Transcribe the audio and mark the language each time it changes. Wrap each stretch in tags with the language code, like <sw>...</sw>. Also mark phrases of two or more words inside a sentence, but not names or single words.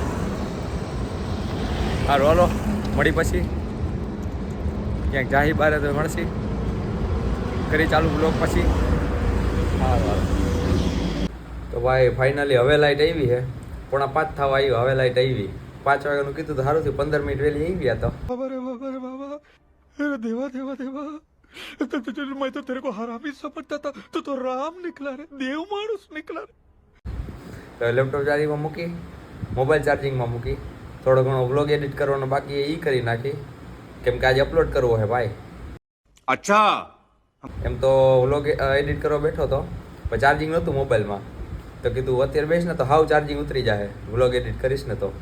<gu>હારું હાલો મળી પછી ક્યાંક જાહી બારે તો મળશે, કરી ચાલુ બ્લોગ પછી. હારું તો ભાઈ ફાઇનલી હવે લાઈટ આવી છે. 4:45 થવા આવ્યો, હવે લાઈટ આવી. 5 વાગ્યાનું કીધું તો સારું થયું, 15 મિનિટ વહેલી આવી ગયા. તો</gu> <hi>देवा देवा देवा मैं तो तेरे को हरामी समझता था, तू तो राम निकला रे, देव मानुस निकला रे.</hi> <gu>તો લેપટોપ ચાર્જિંગમાં મૂકી, મોબાઈલ ચાર્જિંગમાં મૂકી, થોડો ઘણો વ્લોગ એડિટ કરવાનો બાકી એ કરી નાખી, કેમ કે આજે અપલોડ કરવો છે ભાઈ. અચ્છા. એમ તો વ્લોગ એડિટ કરવા બેઠો હતો પણ ચાર્જિંગ નહોતું મોબાઈલમાં, તો કીધું અત્યારે બેસ ને તો હાવ ચાર્જિંગ ઉતરી જાય, વ્લોગ એડિટ કરીશ ને તો.</gu>